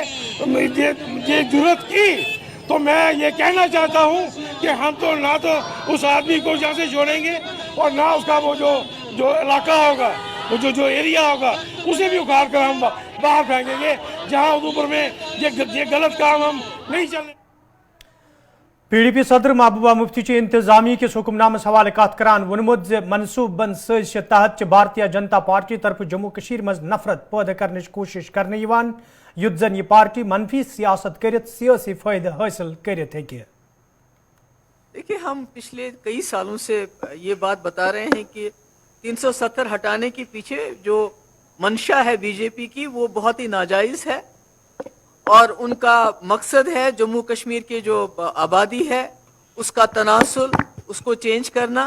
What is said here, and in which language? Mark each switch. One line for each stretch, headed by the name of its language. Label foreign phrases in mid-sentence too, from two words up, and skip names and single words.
Hindi: ये जरूरत की, तो मैं ये कहना चाहता हूँ कि हम तो ना तो उस आदमी को यहाँ से छोड़ेंगे और ना उसका वो जो इलाका होगा, वो जो एरिया होगा, उसे भी उखाड़ कर हम बाहर फेंकेंगे, जहाँ उधमपुर में ये गलत काम हम नहीं चलने।
Kashmiri: PDP सदर महबूबा मुफ्ती इंतजामी किस हुक्मनामस हवाले कत करान वोनमुत मनसूबन सज तहत भारतीय जनता पार्टी तरफ जम्मू कशीर मज नफरत
Hindi: पैदा करने की कोशिश करने
Kashmiri: यवान युद्ध जन ये पार्टी मनफी सियासत करित सियासी फायदा हासिल करित है।
Hindi: देखिए, हम पिछले कई सालों से ये बात बता रहे हैं कि 370 हटाने के पीछे जो मंशा है बीजेपी की, वो बहुत ही नाजायज है, और उनका मकसद है जम्मू कश्मीर के जो आबादी है उसका तनासुल, उसको चेंज करना।